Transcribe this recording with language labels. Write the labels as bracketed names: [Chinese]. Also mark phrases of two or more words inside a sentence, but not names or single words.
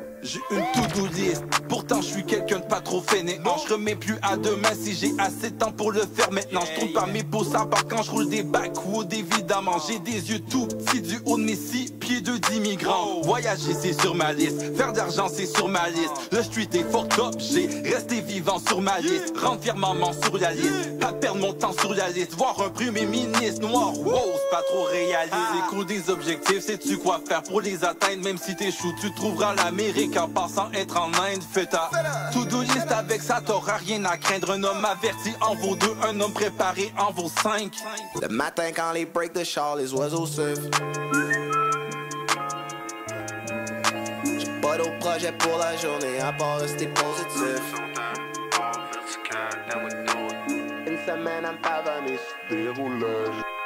[French] j'ai une [English] to-do list. [French] Pourtant je suis quelqu'un de pas trop fainéant. Je remets plus à demain si j'ai assez de temps pour le faire maintenant. Je tourne pas mes beaux sabots quand je roule des backwoods évidemment. J'ai des yeux tout petits du haut de mes 6 pieds d'immigrants. Voyager c'est sur ma liste, faire d'argent c'est sur ma liste. Le street est [English] fucked up, [French] j'ai resté vivant sur ma liste. Rendre fier maman sur la liste, pas perdre mon temps sur la liste. Voir un premier ministre noir, wow, c'est pas trop réaliste. Écoute des objectifs, sais-tu quoi faire pour les atteindre? Même si t'échoues, tu trouveras l'Amérique en passant être en Inde. Fais ta [English] to-do list, [French] avec ça t'auras rien à craindre. Un homme averti en vaut 2, un homme préparé en vaut 5. Le matin quand les break de char, les oiseaux surfent. J'ai pas d'autre projet pour la journée à part rester positif. Une semaine à me pavaner sur des roulages.